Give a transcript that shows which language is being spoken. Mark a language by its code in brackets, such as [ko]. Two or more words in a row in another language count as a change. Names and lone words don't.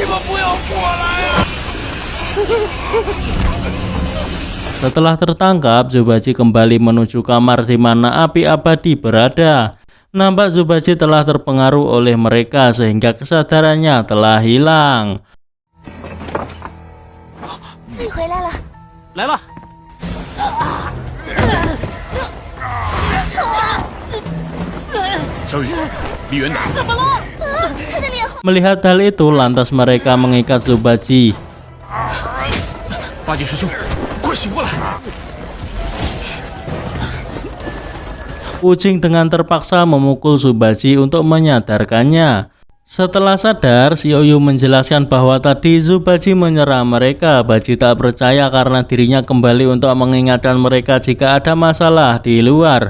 [id] Setelah tertangkap, Zubaji kembali menuju kamar di mana api abadi berada. Nampak Zubaji telah terpengaruh oleh mereka sehingga kesadarannya telah hilang. [zh] 你回来了，来了，小雨，离远点。怎么了？他的脸红。 [id] Melihat hal itu, lantas mereka mengikat Zubaji. [zh] 八戒师兄，快醒过来！ [id] Ucing dengan terpaksa memukul Zubaji untuk menyadarkannya. Setelah sadar, si Oyu menjelaskan bahwa tadi Zubaji menyerang mereka. Baji tak percaya karena dirinya kembali untuk mengingatkan mereka jika ada masalah di luar.